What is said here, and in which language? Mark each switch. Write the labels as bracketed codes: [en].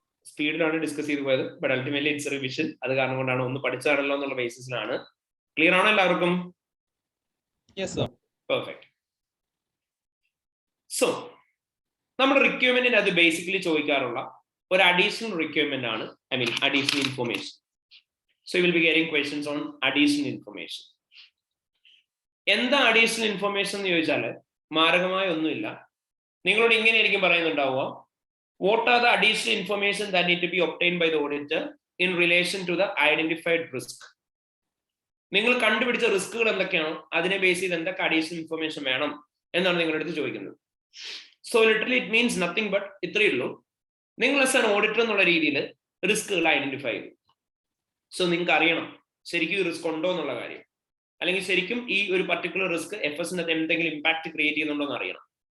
[ml] സ്പീഡിലാണ് ഡിസ്കസ് ചെയ്ത് പോയത്, [en] But ultimately it's revision. [ml] അത് കാരണം കൊണ്ടാണ്, ഒന്ന് പഠിച്ചാണല്ലോ എന്നുള്ള ബേസിസിലാണ്. ക്ലിയർ ആണോ എല്ലാവർക്കും? [en] Yes sir. Perfect. [ml] സോ നമ്മുടെ റിക്വയർമെന്റിന് അത് ബേസിക്കലി ചോദിക്കാറുള്ള ഒരു അഡീഷണൽ റിക്വയർമെന്റ് ആണ്, additional information. [en] So you will be getting questions on additional information. [ml] എന്താ അഡീഷണൽ ഇൻഫർമേഷൻ എന്ന് ചോദിച്ചാൽ മാരകമായ ഒന്നുമില്ല. നിങ്ങളോട് ഇങ്ങനെയായിരിക്കും പറയുന്നുണ്ടാവുക, [en] what are the additional information that need to be obtained by the auditor in relation to the identified risk. [ml] നിങ്ങൾ കണ്ടുപിടിച്ച റിസ്കുകൾ എന്തൊക്കെയാണോ അതിനെ ബേസ് ചെയ്ത് എന്തൊക്കെ അഡീഷണൽ ഇൻഫർമേഷൻ വേണം എന്നാണ് നിങ്ങളുടെ അടുത്ത് ചോദിക്കുന്നത്. [en] so literally it means nothing but [ml] ഇത്രയേ ഉള്ളൂ, നിങ്ങൾ ആസ് ആൻ ഓഡിറ്റർ എന്നുള്ള രീതിയിൽ റിസ്കുകൾ ഐഡന്റിഫൈ ചെയ്തു. സോ നിങ്ങൾക്ക് അറിയണം ശരിക്കും ഈ റിസ്ക് ഉണ്ടോ എന്നുള്ള കാര്യം, അല്ലെങ്കിൽ ശരിക്കും ഈ ഒരു പർട്ടിക്കുലർ റിസ്ക് FSന്റെ എന്തെങ്കിലും ഇമ്പാക്ട് ക്രിയേറ്റ് ചെയ്യുന്നുണ്ടോ എന്ന് അറിയണം.